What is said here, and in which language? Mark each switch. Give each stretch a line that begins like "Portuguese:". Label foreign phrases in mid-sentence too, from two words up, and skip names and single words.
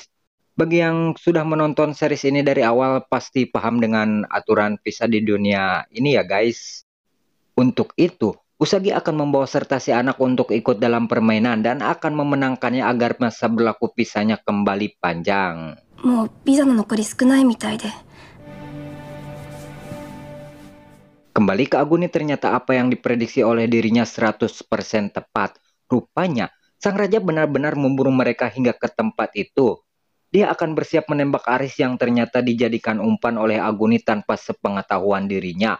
Indonesian: Bagi yang sudah menonton series ini dari awal pasti paham dengan aturan visa di dunia ini ya guys. Untuk itu, Usagi akan membawa serta si anak untuk ikut dalam permainan dan akan memenangkannya agar masa berlaku visanya kembali panjang.
Japanese: もうビザの残り少ないみたいで。
Indonesian: Kembali ke Aguni, ternyata apa yang diprediksi oleh dirinya 100% tepat. Rupanya, sang raja benar-benar memburu mereka hingga ke tempat itu. Dia akan bersiap menembak Aris yang ternyata dijadikan umpan oleh Aguni tanpa sepengetahuan dirinya.